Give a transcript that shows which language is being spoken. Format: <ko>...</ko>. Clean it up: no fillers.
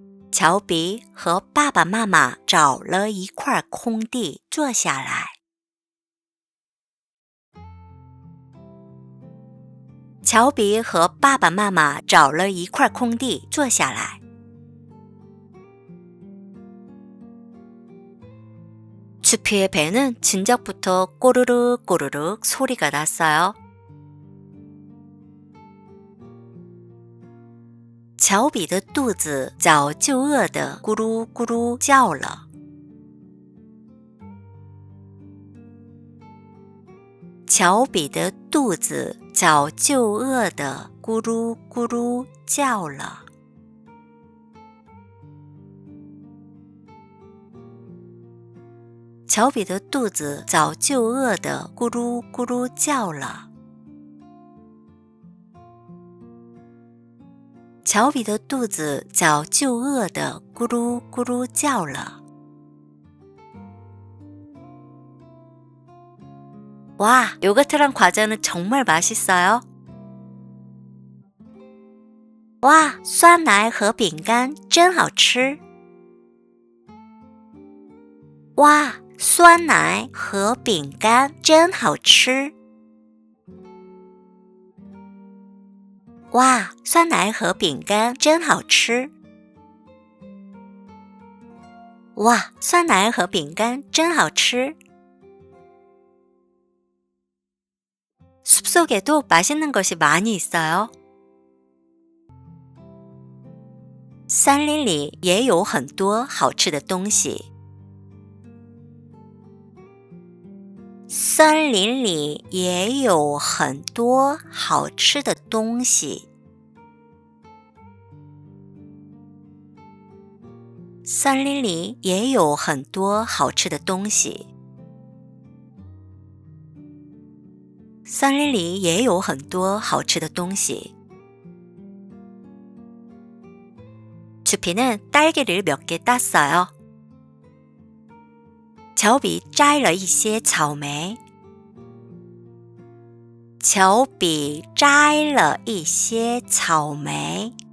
<zh>乔比和爸爸妈妈找了一块空地坐下来。乔比和爸爸妈妈找了一块空地坐下来。</zh> <ko>추피의 배는 진작부터 꼬르륵 꼬르륵 소리가 났어요.</ko> <zh>乔比的肚子早就饿得咕噜咕噜叫了。乔比的肚子早就饿得咕噜咕噜叫了。乔比的肚子早就饿得咕噜咕噜叫了。乔比的肚子早就饿得咕噜咕噜叫了。</zh> <ko>와, 요거트랑 과자는 정말 맛있어요.</ko> <zh>哇，酸奶和饼干真好吃。哇，酸奶和饼干真好吃。哇，酸奶和饼干真好吃。哇，酸奶和饼干真好吃。</zh> <ko>숲속에도 맛있는 것이 많이 있어요.</ko> <zh>森林里也有很多好吃的东西。森林里也有很多好吃的东西。森林里也有很多好吃的东西。森林里也有很多好吃的东西。</zh> <ko>주피는 딸기를 몇 개 땄어요.</ko> <zh>乔比摘了一些草莓。乔比摘了一些草莓。</zh>